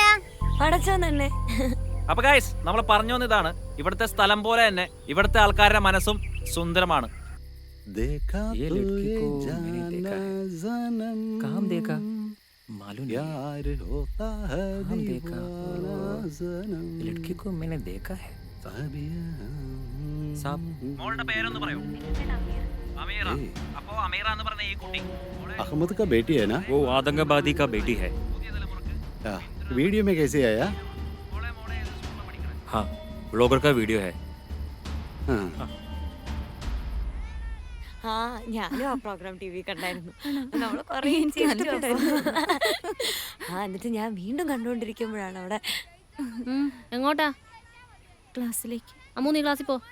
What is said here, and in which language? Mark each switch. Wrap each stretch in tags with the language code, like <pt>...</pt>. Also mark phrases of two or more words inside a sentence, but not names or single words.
<ml>അപ്പൊ ഗൈസ്, നമ്മൾ പറഞ്ഞു വന്നതാണ്, ഇവിടുത്തെ സ്ഥലം പോലെ തന്നെ ഇവിടുത്തെ ആൾക്കാരുടെ മനസ്സും സുന്ദരമാണ്. മോളുടെ പേരൊന്ന് പറയോ? അമീറ. അപ്പോ അമീറ എന്ന് പറഞ്ഞ ഈ കുട്ടി</ml> <hi>अहमद का बेटी है ना? वो आतंकवादी का बेटी है। वीडियो में कैसे आया? हाँ, ब्लॉगर का वीडियो है।</hi> <ml>ഞാനും ആ പ്രോഗ്രാം ടി വി കണ്ടായിരുന്നു. എന്നിട്ട് ഞാൻ വീണ്ടും കണ്ടുകൊണ്ടിരിക്കുമ്പോഴാണ് അവിടെ. എങ്ങോട്ടാ? ക്ലാസ്സിലേക്ക്. അമ്മു നീ ക്ലാസ്സിൽ പോ.</ml>